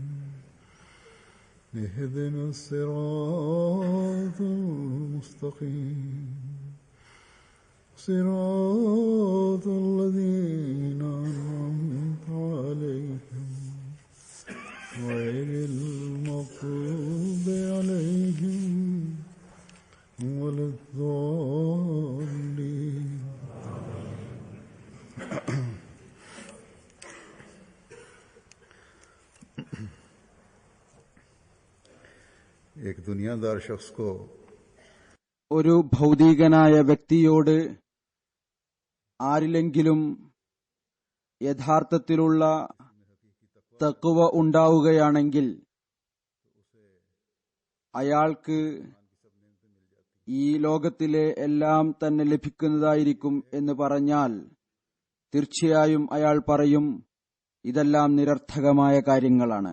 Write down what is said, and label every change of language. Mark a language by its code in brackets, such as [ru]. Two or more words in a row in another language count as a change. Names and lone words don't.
[ar] اهدنا الصراط المستقيم صراط الذين أنعمت عليهم غير المغضوب عليهم ولا الضالين. [hi] एक दुनियादार शख्स को [ml] ഒരു ഭൗതികനായ വ്യക്തിയോട് ആരിലെങ്കിലും യഥാർത്ഥത്തിലുള്ള തഖ്വ ഉണ്ടാവുകയാണെങ്കിൽ അയാൾക്ക് ഈ ലോകത്തിലെ എല്ലാം തന്നെ ലഭിക്കുന്നതായിരിക്കും എന്ന് പറഞ്ഞാൽ തീർച്ചയായും അയാൾ പറയും, ഇതെല്ലാം നിരർത്ഥകമായ കാര്യങ്ങളാണ്.